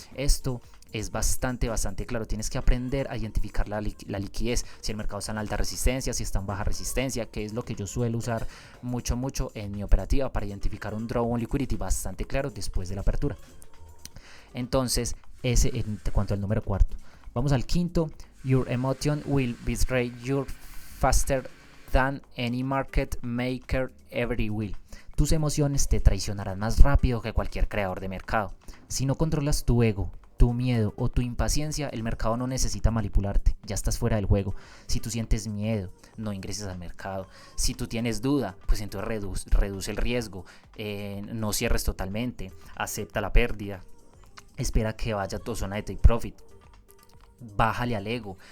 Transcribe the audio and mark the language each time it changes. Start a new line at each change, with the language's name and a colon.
Spanish: Esto es bastante claro. Tienes que aprender a identificar la liquidez, si el mercado está en alta resistencia, si está en baja resistencia, que es lo que yo suelo usar mucho en mi operativa para identificar un draw on liquidity bastante claro después de la apertura. Entonces, ese en cuanto al número cuarto. Vamos al quinto.
English: Your emotion will betray you faster than any market maker ever will.
Spanish: Tus emociones te traicionarán más rápido que cualquier creador de mercado. Si no controlas tu ego, tu miedo o tu impaciencia, el mercado no necesita manipularte, ya estás fuera del juego. Si tú sientes miedo, no ingreses al mercado. Si tú tienes duda, pues entonces reduce el riesgo, no cierres totalmente, acepta la pérdida, espera que vaya a tu zona de take profit. Bájale al ego.